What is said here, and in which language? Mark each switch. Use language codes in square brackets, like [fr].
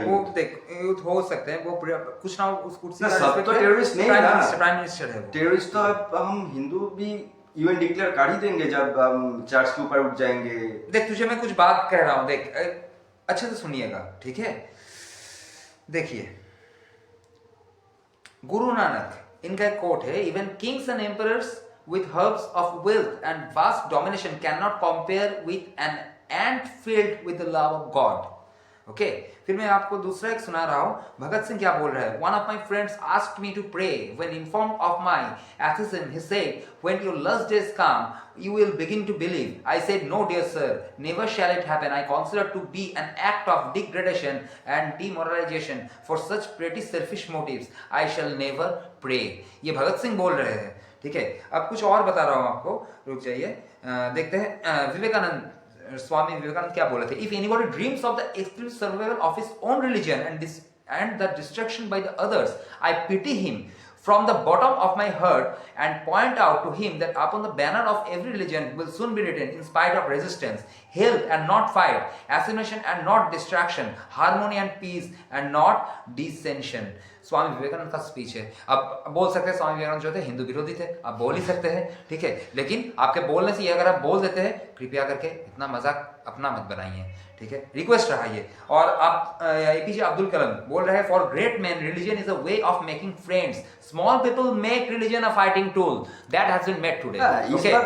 [hi] वो देख हो सकते हैं वो कुछ ना उस कुर्सी का सब तो टेररिस्ट नहीं है, प्राइम मिनिस्टर है वो। टेररिस्ट तो अब हम हिंदू भी यूएन डिक्लेयर कर ही देंगे जब हम चर्च के ऊपर उठ जाएंगे। देख तुझे मैं कुछ बात कह रहा हूँ, देख अच्छे से सुनिएगा, ठीक है? देखिए गुरु नानक, इनका एक कोट है, [en] Even kings and emperors with herbs of wealth and vast domination cannot compare with an ant filled with the love of God. [hi] Okay, फिर मैं आपको दूसरा एक सुना रहा हूँ। भगत सिंह क्या बोल रहा है? [en] One of my friends asked me to pray. When informed of my atheism, he said, "When your last days come, you will begin to believe." I said, "No, dear sir, never shall it happen. I consider to be an act of degradation and demoralization. For such petty selfish motives, I shall never pray." [hi] ये भगत सिंह बोल रहे हैं, ठीक है? अब कुछ और बता रहा हूँ आपको, रुक जाइए, देखते हैं विवेकानंद, स्वामी विवेकानंद क्या बोले थे? [en] If anybody dreams of the exclusive survival of his own religion and the destruction by the others, I pity him from the bottom of my heart and point out to him that upon the banner of every religion will soon be written, in spite of resistance, help and not fight, assimilation and not distraction, harmony and peace and not dissension. [hi] Swami Vivekananda का speech है। अब बोल सकते हैं स्वामी विवेकानंद जो थे हिंदू विरोधी थे, आप बोल ही सकते हैं, ठीक है? लेकिन आपके बोलने से ये अगर आप बोल देते हैं, कृपया करके इतना मजाक अपना मत बनाइए, ठीक है? रिक्वेस्ट रहा ये। और आप एपीजे अब्दुल कलाम बोल रहे हैं, [en] For great man religion is a way of making friends, small people make religion a fighting tool, that has been made today, okay?